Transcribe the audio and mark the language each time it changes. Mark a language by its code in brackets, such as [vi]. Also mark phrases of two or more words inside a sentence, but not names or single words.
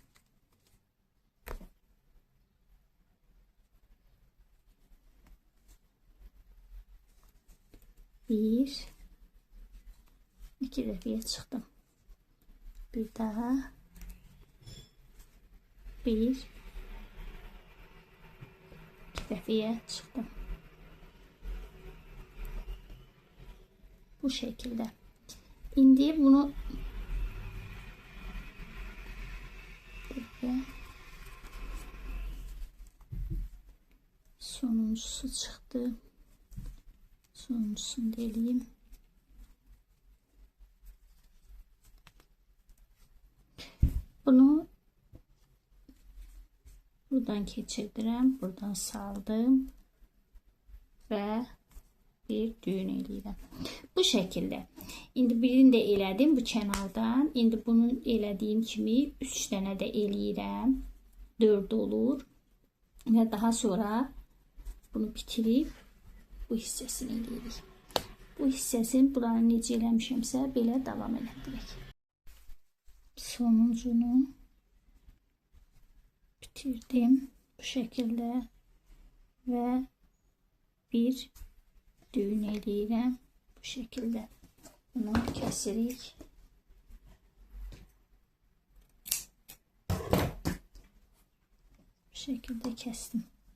[az] Bir, iki dəfəyə çıxdım. Bir daha. Bir, iki dəfəyə çıxdım. [tr] Bu şekilde. [az] İndi bunu sonuncusu çıktı. Sonuncusunu deleyim. Bunu buradan keçirdirəm, buradan saldım ve bir düğün eləyirəm. [tr] Bu şekilde. [az] İndi birini de elədim bu kənardan. İndi bunu elədiyim kimi 3 dənə də eləyirəm. 4 olur. Və daha sonra bunu bitirib bu hissəsini eləyirik. Bu hissəsini buranı necə eləmişəmsə belə davam elətdirək. Sonuncunu bitirdim [tr] bu şekilde [az] ve bir düğün eləyirəm [tr] bu şekilde. Bunu kesirik. Bu şekilde kestim.